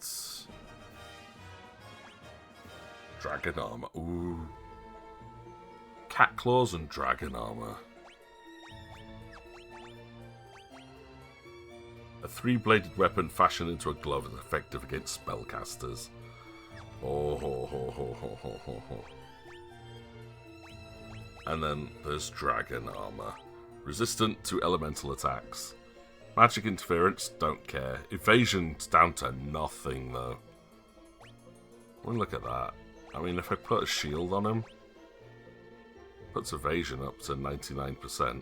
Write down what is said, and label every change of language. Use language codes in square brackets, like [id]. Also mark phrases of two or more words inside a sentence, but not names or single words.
[en] Dragon Armor. Ooh. Cat Claws and Dragon Armor. A 3-bladed weapon fashioned into a glove is effective against spellcasters. Oh, ho, ho, ho, ho, ho, ho, ho. And then there's Dragon Armor. Resistant to elemental attacks. Magic interference, don't care. Evasion's down to nothing, though. Well, look at that. I mean, if I put a shield on him, puts evasion up to 99%.